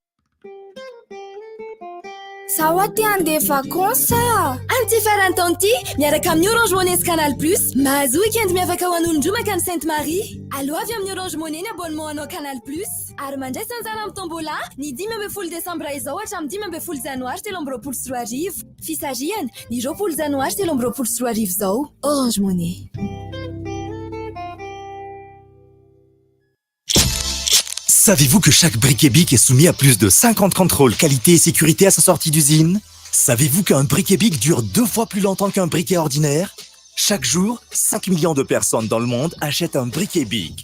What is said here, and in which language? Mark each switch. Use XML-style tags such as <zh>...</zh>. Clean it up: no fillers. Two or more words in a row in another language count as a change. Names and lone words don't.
<mg>Sawa ty andeha vacances anty farantanty miaraka amin'ny Orange Money sy Canal Plus mahazo weekend miavaka ho an'olon-droa makany Sainte Marie. Allo avy amin'ny Orange Money ny abonnement anao Canal Plus ary mandray sanjana amin'ny tombola ny 10 Desambra izao hatramin'ny 10 Janoary 2024 fisarihana ny 20 Janoary 2024 zao. Orange Money.</mg> <fr>Savez-vous que chaque briquet BIC est soumis à plus de 50 contrôles qualité et sécurité à sa sortie d'usine? Savez-vous qu'un briquet BIC dure 2 fois plus longtemps qu'un briquet ordinaire? Chaque jour, 5 millions de personnes dans le monde achètent un briquet BIC.</fr>